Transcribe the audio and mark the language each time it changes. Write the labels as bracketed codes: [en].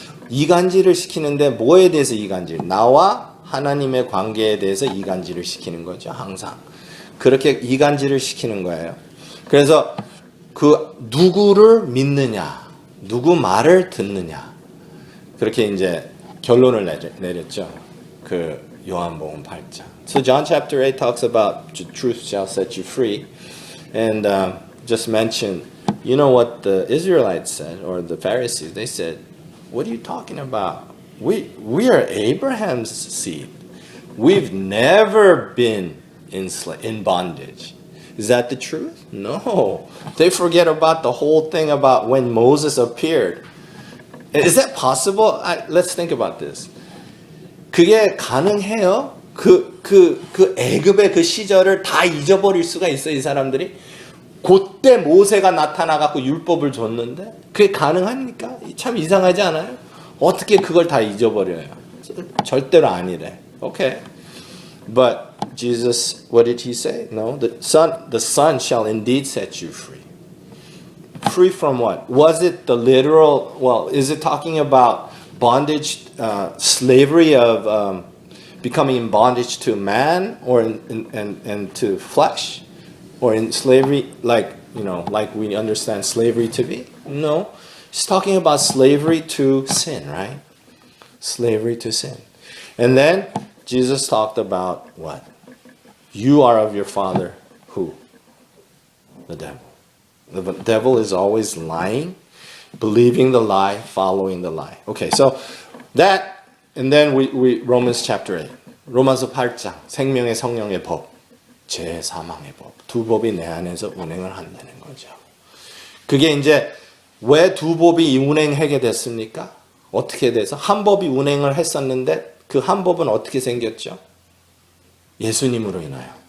[ko] 이간질을 시키는데 뭐에 대해서 이간질? 나와 하나님의 관계에 대해서 이간질을 시키는 거죠. 항상 그렇게 이간질을 시키는 거예요. 그래서 그 누구를 믿느냐, 누구 말을 듣느냐, 그렇게 이제 결론을 내렸죠. 그 요한복음 8장. [en] So John chapter 8 talks about the truth shall set you free. And just mention, you know what the Israelites said, or the Pharisees, they said, what are you talking about? We are Abraham's seed. We've never been in bondage. Is that the truth? No. They forget about the whole thing about when Moses appeared. Is that possible? Let's think about this. [ko] 그게 가능해요? 그 애굽의 그 시절을 다 잊어버릴 수가 있어요, 이 사람들이? 그때 모세가 나타나갖고 율법을 줬는데 그게 가능합니까? 참 이상하지 않아요? 어떻게 그걸 다 잊어버려요? 절대로 아니래. Okay. [en] But Jesus, what did he say? No, the Son shall indeed set you free. Free from what? Was it the literal, well, is it talking about bondage, slavery of becoming in bondage to man or and to flesh? Or in slavery, like we understand slavery to be? No. He's talking about slavery to sin, right? Slavery to sin. And then Jesus talked about what? You are of your father, who? The devil. The devil is always lying, believing the lie, following the lie. Okay, so that, and then we Romans chapter 8. [ko] 로마서 8장, 생명의 성령의 법. 죄 사망의 법. 두 법이 내 안에서 운행을 한다는 거죠. 그게 이제 왜 두 법이 운행하게 됐습니까? 어떻게 돼서? 한 법이 운행을 했었는데 그 한 법은 어떻게 생겼죠? 예수님으로 인하여.